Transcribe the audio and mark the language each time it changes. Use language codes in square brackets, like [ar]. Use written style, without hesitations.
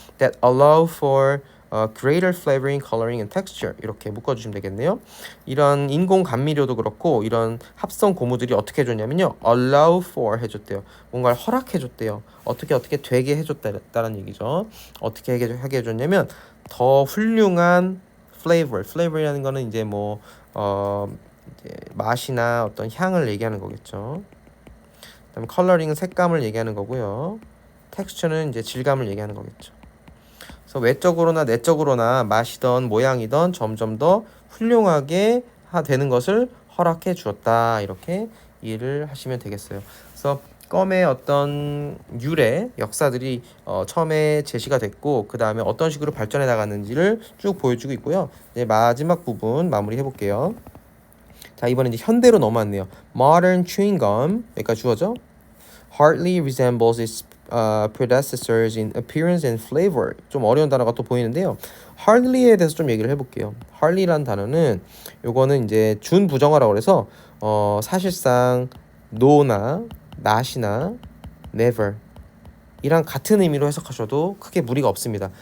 [en] That allow for greater flavoring, coloring and texture [ko] 이렇게 묶어주시면 되겠네요. 이런 인공 감미료도 그렇고 이런 합성 고무들이 어떻게 해줬냐면요, [en] allow for [ko] 해줬대요. 뭔가를 허락해줬대요. 어떻게 되게 해줬다는 얘기죠. 어떻게 하게 해줬냐면 더 훌륭한 flavor이라는 거는 이제 뭐 이제 맛이나 어떤 향을 얘기하는 거겠죠. 그다음에 coloring은 색감을 얘기하는 거고요. texture는 이제 질감을 얘기하는 거겠죠. 그래서 외적으로나 내적으로나 맛이던 모양이던 점점 더 훌륭하게 되는 것을 허락해 주었다. 이렇게 이해를 하시면 되겠어요. 그래서 껌의 어떤 유래, 역사들이 처음에 제시가 됐고 그 다음에 어떤 식으로 발전해 나갔는지를 쭉 보여주고 있고요. 이제 마지막 부분 마무리해 볼게요. 자, 이번엔 이제 현대로 넘어왔네요. [en] Modern chewing gum, [ko] 여기까지 주어져. [en] Hardly resembles its predecessors in appearance and flavor. [ko] 좀 어려운 단어가 또 보이는데요. Hardly에 대해서 좀 얘기를 해볼게요. Hardly라는 단어는 요거는 이제 준부정어라고 그래서 사실상 no나 not이나 never 이랑 같은 의미로 해석하셔도 크게 무리가 없습니다.